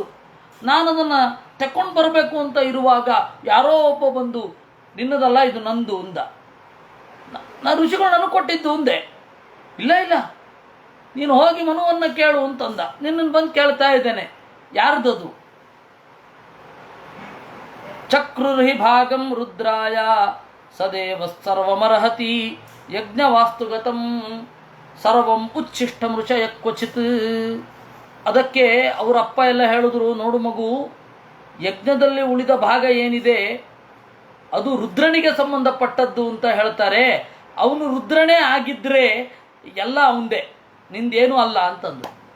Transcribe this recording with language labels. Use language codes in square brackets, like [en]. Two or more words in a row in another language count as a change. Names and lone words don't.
[kn] ನಾನು ಅದನ್ನು ತಕೊಂಡು ಬರಬೇಕು ಅಂತ ಇರುವಾಗ ಯಾರೋ ಒಬ್ಬ ಬಂದು ನಿನ್ನದಲ್ಲ ಇದು ನಂದು ಅಂದ. ನಾನು ಋಷಿಗಳು ನನಗೆ ಕೊಟ್ಟಿದ್ದು ಅಂದೆ. ಇಲ್ಲ ಇಲ್ಲ, ನೀನು ಹೋಗಿ ಮನುವನ್ನು ಕೇಳು ಅಂತಂದ. ನಿನ್ನನ್ನು ಬಂದು ಕೇಳ್ತಾ ಇದ್ದೇನೆ, ಯಾರ್ದದು? [sa] ಚಕ್ರುರ್ಹಿ ಭಾಗಂ ರುದ್ರಾಯ ಸದೇವ ಸರ್ವಮರ್ಹತಿ ಯಜ್ಞವಾಸ್ತುಗತಂ ಸರ್ವಂ ಉಚ್ಛಿಷ್ಟ ಮೃಷಯ ಕ್ವಚಿತ್. [kn] ಅದಕ್ಕೆ ಅವರ ಅಪ್ಪ ಎಲ್ಲ ಹೇಳಿದ್ರು, ನೋಡು ಮಗು, ಯಜ್ಞದಲ್ಲಿ ಉಳಿದ ಭಾಗ ಏನಿದೆ ಅದು ರುದ್ರನಿಗೆ ಸಂಬಂಧಪಟ್ಟದ್ದು ಅಂತ ಹೇಳ್ತಾರೆ. ಅವನು ರುದ್ರನೇ ಆಗಿದ್ರೆ ಎಲ್ಲ ಅವಂದೇ, ನಿಂದೇನೂ ಅಲ್ಲ ಅಂತಂದು.